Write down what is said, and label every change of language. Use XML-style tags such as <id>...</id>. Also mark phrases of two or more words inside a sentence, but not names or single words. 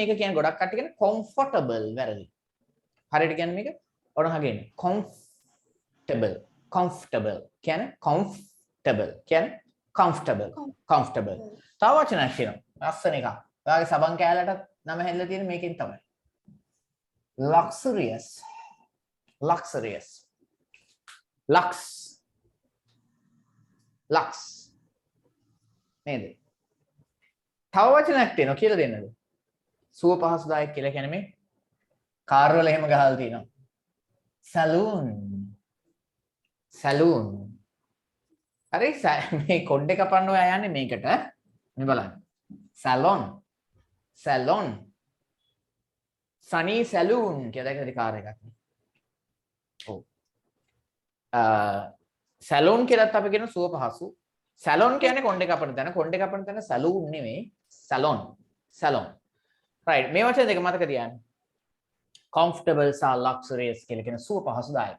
<si>මේක කියන්නේ ගොඩක් කට්ටිය කියන්නේ comfortable වැරදි. හරියට කියන්නේ මේක ඔන්න අහගෙන</si> <en>comfortable comfortable</en> <si>කියන්නේ comfortable කියන්නේ</si> <en>comfortable comfortable.</en> <si>තව වචනයක් කියනවා. ලස්සන එකක්. ඔයාගේ සබන් කෑල්ලට නම හැදලා තියෙන මේකෙන් තමයි.</si> <en>luxurious luxurious lux lux නේද?</en> <si>තව වචනයක් තියෙනවා කියලා දෙන්නද? සුව පහසුදායක කියලා කියන්නේ මේ කාර් වල එහෙම ගහලා තියෙනවා.</si> <en>saloon saloon.</en> <si>හරි මේ කොණ්ඩේ කපන්න ඔයා යන්නේ මේකට. මේ බලන්න.</si> <en>salon salon sunny saloon</en> <si>කියලා එකද කාර් එකක්. ඔව්. salon කියලාත් අපි කියන සුව පහසු. salon කියන්නේ කොණ්ඩේ කපන තැන. කොණ්ඩේ කපන තැන saloon නෙමෙයි.</si> <en>salon salon.</en> <si>right මේ වචන දෙක මතක තියාගන්න. comfortable සහ luxurious කියලා කියන සුව පහසුදායක.</si>